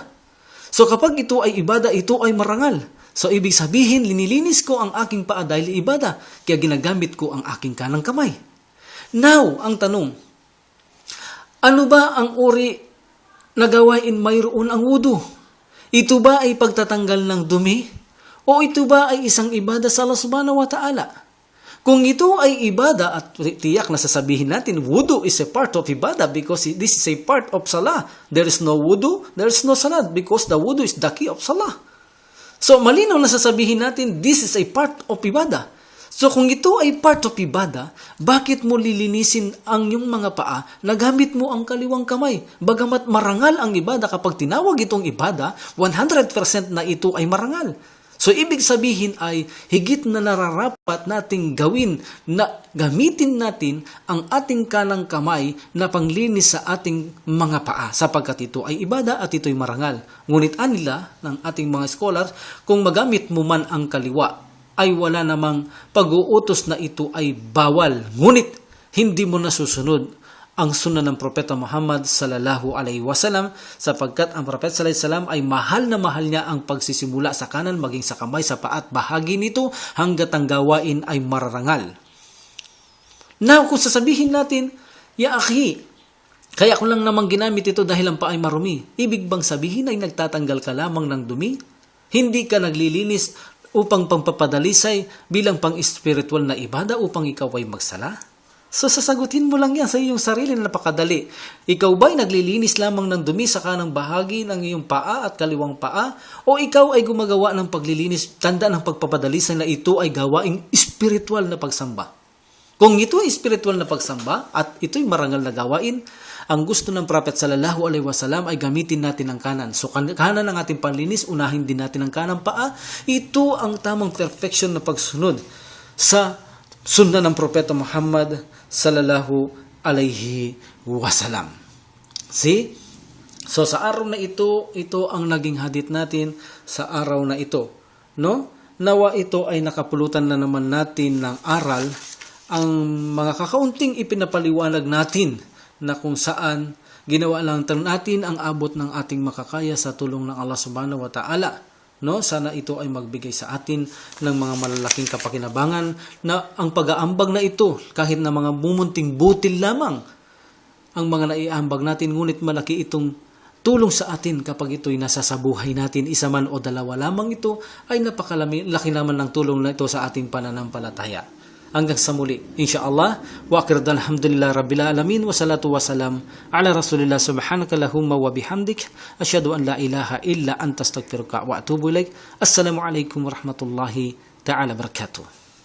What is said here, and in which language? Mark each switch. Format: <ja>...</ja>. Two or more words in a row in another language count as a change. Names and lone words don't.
<tl>So kapag ito ay ibada, ito ay marangal. So ibig sabihin, linilinis ko ang aking paa dahil ibada, kaya ginagamit ko ang aking kanang kamay. Now, ang tanong, ano ba ang uri na gawain mayroon ang wudu? Ito ba ay pagtatanggal ng dumi? O ito ba ay isang ibada sa Allah</tl> <ar>سبحانه وتعالى?</ar> <tl>Kung ito ay ibada, at tiyak na sasabihin natin,</tl> <en>wudu is a part of ibada because this is a part of salah. There is no wudu, there is no salah because the wudu is the key of salah.</en> <tl>So malinaw na sasabihin natin,</tl> <en>this is a part of ibada.</en> <tl>So kung ito ay</tl> <en>part of ibada,</en> <tl>bakit mo lilinisin ang iyong mga paa na gamit mo ang kaliwang kamay? Bagamat marangal ang ibada, kapag tinawag itong ibada, 100% na ito ay marangal. So ibig sabihin ay higit na nararapat nating gawin na gamitin natin ang ating kanang kamay na panglinis sa ating mga paa sapagkat ito ay ibada at ito ay marangal. Ngunit anila ng ating mga scholar, kung magamit mo man ang kaliwa, ay wala namang pag-uutos na ito ay bawal. Ngunit, hindi mo nasusunod ang sunnah ng Propeta Muhammad</tl> <ar>صلى الله عليه وسلم</ar> <tl>sapagkat ang Propeta</tl> <ar>صلى الله عليه وسلم</ar> <tl>ay mahal na mahal niya ang pagsisimula sa kanan maging sa kamay, sa paa at bahagi nito hanggat ang gawain ay mararangal. Now, kung sasabihin natin,</tl> <ar>يا أخي,</ar> <tl>kaya ko lang namang ginamit ito dahil ang paa ay marumi. Ibig bang sabihin ay nagtatanggal ka lamang ng dumi? Hindi ka naglilinis upang pangpapadalisay bilang pang-spiritual na ibada upang ikaw ay magsala? So sasagutin mo lang yan sa iyong sarili na napakadali. Ikaw ba'y naglilinis lamang ng dumi sa kanang bahagi ng iyong paa at kaliwang paa? O ikaw ay gumagawa ng paglilinis, tanda ng pagpapadalisay na ito ay gawaing spiritual na pagsamba? Kung ito ay spiritual na pagsamba at ito'y marangal na gawain, ang gusto ng Prophet</tl> <ar>صلى الله عليه وسلم</ar> <tl>ay gamitin natin ang kanan. So kanan ng ating panlinis, unahin din natin ang kanang paa. Ito ang tamang perfection na pagsunod sa sunnah ng Propeta Muhammad</tl> <ar>صلى الله عليه وسلم.</ar> <tl>See? So sa araw na ito ang naging hadith natin sa araw na ito. No? Nawa ito ay nakapulutan na naman natin ng aral ang mga kakaunting ipinapaliwanag natin na kung saan ginawa lang natin ang abot ng ating makakaya sa tulong ng Allah</tl> <ar>سبحانه وتعالى.</ar> <tl>No? Sana ito ay magbigay sa atin ng mga malalaking kapakinabangan na ang pag-aambag na ito, kahit na mga mumunting butil lamang ang mga naiambag natin, ngunit malaki itong tulong sa atin kapag ito'y nasa sa buhay natin, isa man o dalawa lamang ito, ay napakalaki naman ng tulong na ito sa ating pananampalataya. Hanggang sa muli, insyaallah.</tl> <ar>وأخيرا الحمد لله رب العالمين والصلاة والسلام على رسول الله سبحانك اللهم وبحمدك أشهد أن لا إله إلا أنت أستغفرك وأتوب إليك. السلام عليكم ورحمة الله تعالى وبركاته.</ar>